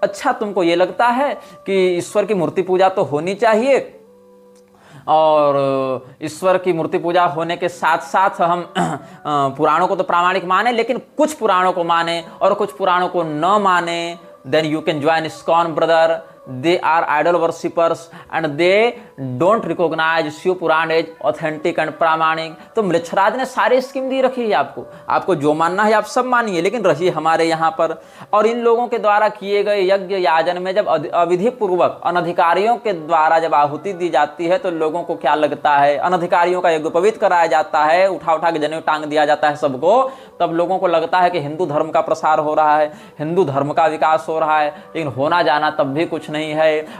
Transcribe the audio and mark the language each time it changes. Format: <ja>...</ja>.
<hi>अच्छा तुमको ये लगता है कि ईश्वर की मूर्ति पूजा तो होनी चाहिए और ईश्वर की मूर्ति पूजा होने के साथ साथ हम पुराणों को तो प्रामाणिक माने, लेकिन कुछ पुराणों को माने और कुछ पुराणों को न माने,</hi> <en>Then you can join ISKCON brother. They are idol worshippers and they don't recognize Shiva Purana as authentic and प्रामाणिक।</en> <hi>तो मृक्षराज ने सारी स्कीम दी रखी है आपको जो मानना है आप सब मानिए, लेकिन रहिए हमारे यहाँ पर। और इन लोगों के द्वारा किए गए यज्ञ याजन में जब अविधि पूर्वक अनधिकारियों के द्वारा जब आहुति दी जाती है, तो लोगों को क्या लगता है, अनधिकारियों का यज्ञ पवित्र कराया जाता है, उठा उठा के जनेऊ टांग दिया जाता है सबको, तब लोगों को लगता है कि हिंदू धर्म का प्रसार हो रहा है, हिंदू धर्म का विकास हो रहा है, लेकिन होना जाना तब भी कुछ नहीं है।</hi>